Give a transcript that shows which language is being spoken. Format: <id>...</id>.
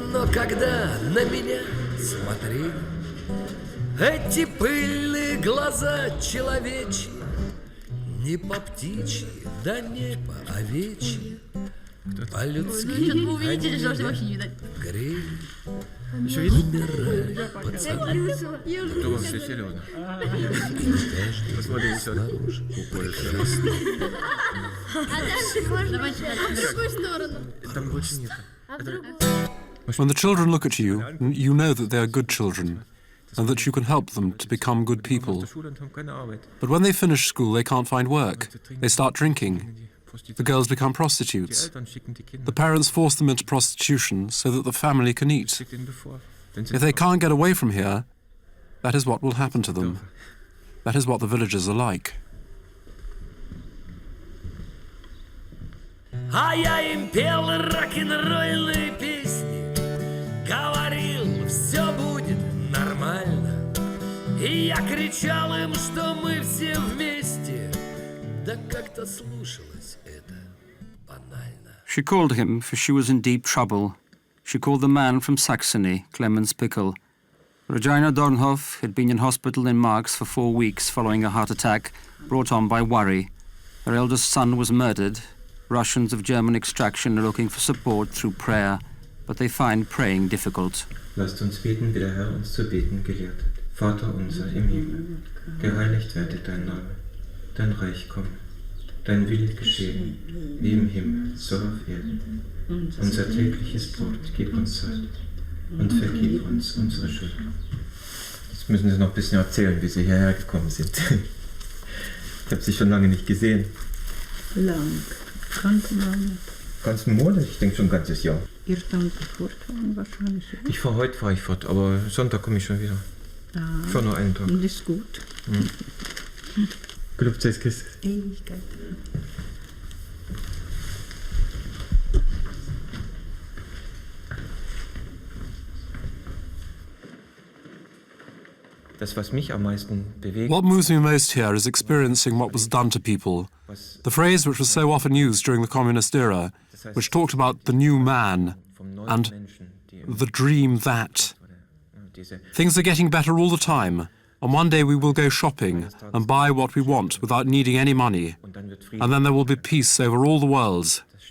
<ru>Но когда на меня смотрели эти пыльные глаза человечьи, не по птичьи, да не по овечьи, по-людски они грели. Умирали пацаны. Кто все серьезно? Посмотри, снаружи прекрасно. А дальше можно в другую сторону. Там больше нет.</ru> <en>When the children look at you, you know that they are good children and that you can help them to become good people. But when they finish school, they can't find work. They start drinking. The girls become prostitutes. The parents force them into prostitution so that the family can eat. If they can't get away from here, that is what will happen to them. That is what the villagers are like.</en> <ru>А я им пел рок-н-ролльные песни, говорил, все будет нормально. И я кричал им, что мы все вместе. Да как-то слушалось это банально.</ru> <en>She called him, for she was in deep trouble. She called the man from Saxony, Clemens Pickel. Regina Dornhoff had been in hospital in Marx for 4 weeks following a heart attack brought on by worry. Her eldest son was murdered. Russians of German extraction are looking for support through prayer, but they find praying difficult.</en> <de>Lasst uns beten, wie der Herr uns zu beten gelehrt hat. Vater unser im Himmel, geheiligt werde dein Name. Dein Reich komme, dein Wille geschehe, wie im Himmel, so auf Erden. Unser tägliches Brot gib uns heute und vergib uns unsere Schuld. Jetzt müssen Sie noch ein bisschen erzählen, wie Sie hierher gekommen sind. Ich habe Sie schon lange nicht gesehen. Lang. Ganzen Monat. Ganzen Monat? Ich denke schon ein ganzes Jahr. Ihr dann fortfahren wahrscheinlich. Ich fahre heute, fahre ich fort, aber Sonntag komme ich schon wieder. Ich fahre nur einen Tag. Und ist gut. Gelobt sei Christus. Ewigkeit. Das, was mich am meisten bewegt.</de> <en>What moves me most here is experiencing what was done to people. The phrase which was so often used during the communist era, which talked about the new man and the dream that. Things are getting better all the time, and one day we will go shopping and buy what we want without needing any money, and then there will be peace over all the world.</en>